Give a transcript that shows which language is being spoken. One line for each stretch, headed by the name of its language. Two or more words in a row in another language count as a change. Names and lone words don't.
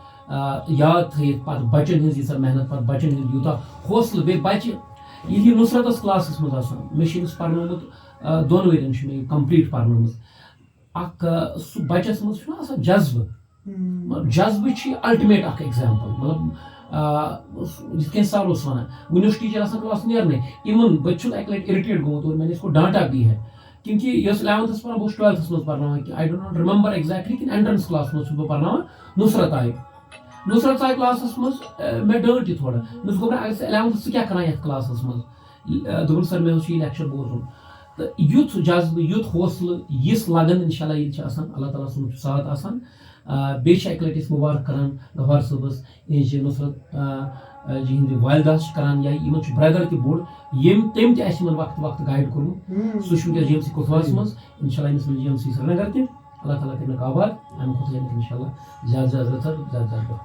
Kashmiri: یاد تھٲیِتھ پتہٕ بچن ہٕنٛز ییٖژاہ محنت پتہٕ بچن ہُنٛد یوٗتاہ حوصلہٕ بیٚیہِ بچہِ ییٚلہِ یہِ نُصرتس کلاسس منٛز آسان مےٚ چھِ أمِس پرنومُت 2 ؤرین چھُ مےٚ یہِ کمپلیٖٹ پرنٲومٕژ اکھ سُہ بچس منٛز چھُنہ آسان جذبہٕ مطلب جذبہٕ چھِ الٹِمیٹ اکھ ایگزامپل مطلب یِتھ کٔنۍ سر اوس ونان وُنہِ اوس ٹیٖچر آسان کلاس نیرنے اِوٕن بہٕ چھُس اکہِ لٹہِ اِرِٹیٹ گوٚمُت
Urdu: اور میں نے اس کو ڈانٹا بھی ہے کیونکہ
Kashmiri: یہِ ٲس 11تھس پران بہٕ اوسُس 12تھس منٛز پرناوان کہِ
English: I don't not remember exactly
Kashmiri: کِنہٕ اینٹرنس کلاس منٛز چھُس بہٕ پرناوان نُصرت آیہِ کلاسس منٛز مےٚ ڈٲنٹ یہِ تھوڑا مےٚ دوٚپ اگر ژٕ 11تھس ژٕ کیٛاہ کران یتھ کلاسس منٛز دوٚپُن سر مےٚ اوس یہِ لیکچر بوزُن تہٕ یُتھ جذبہٕ یُتھ حوصلہٕ یِژھ لگن
Arabic: انشاء اللہ
Kashmiri: ییٚتہِ چھِ آسان اللہ تعالیٰ سُنٛد چھُ ساتھ آسان بیٚیہِ چھِ اکہِ لٹہِ أسۍ مُبارک کران غفار صٲبس یِہنٛزِ نُصرت جی ہِنٛدِ والدہ چھِ کران یا یِمن چھُ برٛدر تہِ بوٚڑ تٔمۍ تہِ اَسہِ یِمن وقتہٕ گایڈ کوٚرمُت سُہ چھُ وٕنکیٚس جی ایم سی کُپواراہس منٛز
Arabic: انشاء اللہ
Kashmiri: أمِس مِلہِ جی ایم سی سرینگر تہِ اللہ تعالیٰ کٔرِنکھ آباد اَمہِ کھۄتہٕ یِنکھ
Arabic: انشاء اللہ
Kashmiri: زیادٕ زیادٕ رٕژر زیادٕ زیادٕ دۄہ